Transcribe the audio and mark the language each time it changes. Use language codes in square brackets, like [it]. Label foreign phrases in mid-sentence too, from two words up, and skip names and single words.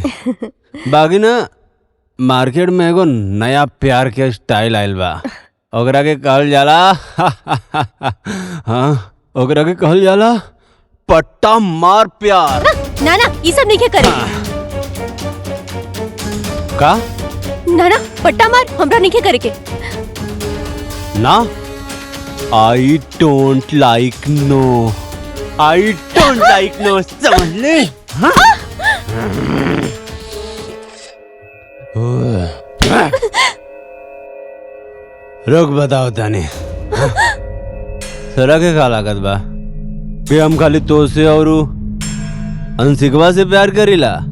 [bho] बाकी ना मार्केट में एगो नया प्यार के स्टाइल आयल बा, ओकरा के कहल जाला हाँ ओकरा के कहल जाला पट्टा मार प्यार। ना ना ये सब नहीं करे। का? ना ना पट्टा मार हमरा नहीं करे के। [en] ना I don't like no, I don't like no, [bho] समझ ले? हाँ? रुक बताओ तानी, सरा के का लागत बा कि हम खाली तो से और अंशिकवा से प्यार करीला?